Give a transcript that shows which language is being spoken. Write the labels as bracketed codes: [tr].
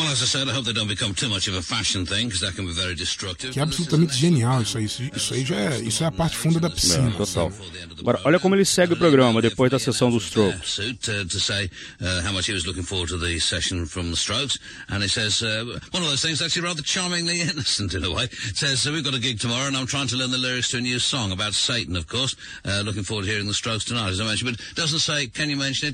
[en] I hope they don't become too much of a fashion thing, because that can be very destructive. [pt] Que absolutamente genial isso aí. Isso aí já é, isso é a parte funda da piscina. É, total. Agora, olha como ele segue o programa depois da sessão dos Strokes. [en] To say how much he was looking forward to the session from the Strokes, and he says one of those things actually rather charmingly innocent in a way. Says we've got a gig tomorrow, and I'm trying to learn the lyrics to a new song about Satan, of course. Looking forward to hearing the Strokes tonight, as I mentioned. But doesn't say, can you mention it?